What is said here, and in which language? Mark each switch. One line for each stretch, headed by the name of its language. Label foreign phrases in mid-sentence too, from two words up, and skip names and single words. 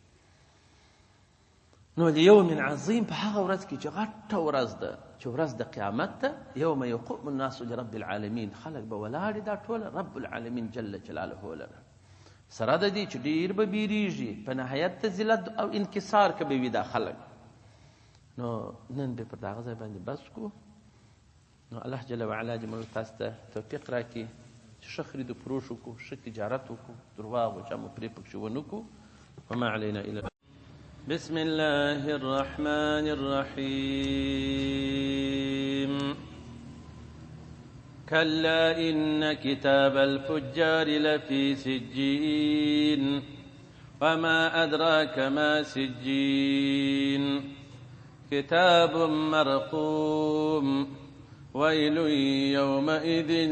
Pashto: نو
Arabic: لیوم عظیم،
Pashto: په هغه ورځ کې چې غټه ورځ ده، چې ورځ د قیامت ده،
Arabic: یوم یقوم الناس لرب العالمین،
Pashto: خلک به ولاړ دا ټوله
Arabic: رب العالمین جل جلاله
Pashto: لره. سره د دې چې ډېر به بیریږي، په نهایت ته ذلت او انکسار کې به وي دا خلک. نو نن به پر دغه ځای باندې بس کو. نو
Arabic: الله جل وعلا
Pashto: دې موږ تاسو ته توفیق راکړي چې ښه خرید و فروش وکړو، ښه تجارت وکړو، درواغ و چا مو پرې پکښې ونه کړو.
Arabic: وما علینا الا بسم الله الرحمن الرحيم كلا إن كتاب الفجار لفي سجين وما أدراك ما سجين كتاب مرقوم ويل يومئذ